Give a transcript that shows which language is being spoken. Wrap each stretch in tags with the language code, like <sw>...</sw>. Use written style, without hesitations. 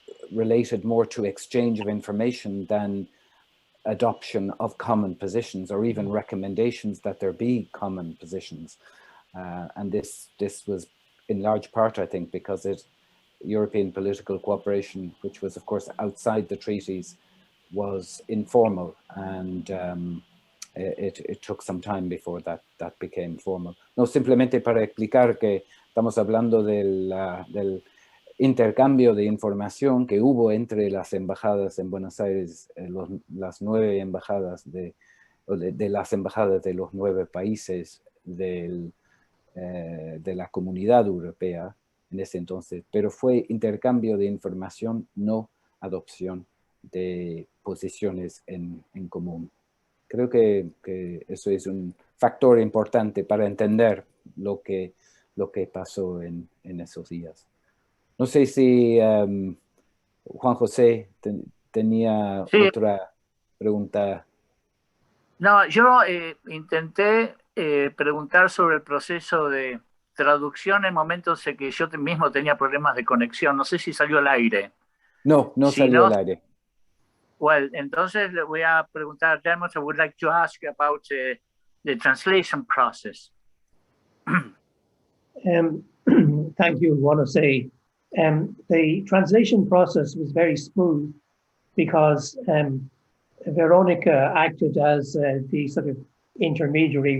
<en>related more to exchange of information than adoption of common positions or even recommendations that there be common positions. And this was in large part, I think, because European political cooperation, which was of course outside the treaties, was informal, and it took some time before that became formal.</en> <es>No, simplemente para explicar que estamos hablando del intercambio de información que hubo entre las embajadas en Buenos Aires, las 9 embajadas de las embajadas de los 9 países de la comunidad europea en ese entonces, pero fue intercambio de información, no adopción de posiciones en común. Creo que eso es un factor importante para entender lo que pasó en esos días. No sé si Juan José tenía otra pregunta. No, yo intenté preguntar sobre el proceso de traducción en momentos en que yo mismo tenía problemas de conexión. No sé si salió al aire. No salió al aire.</es> <en>Well,</en> <es>entonces le voy a preguntar a Dermot.</es> <en>I would like to ask about the translation process. Thank you, Juan José. The translation process was very smooth because Verónica acted as the sort of intermediary.</en>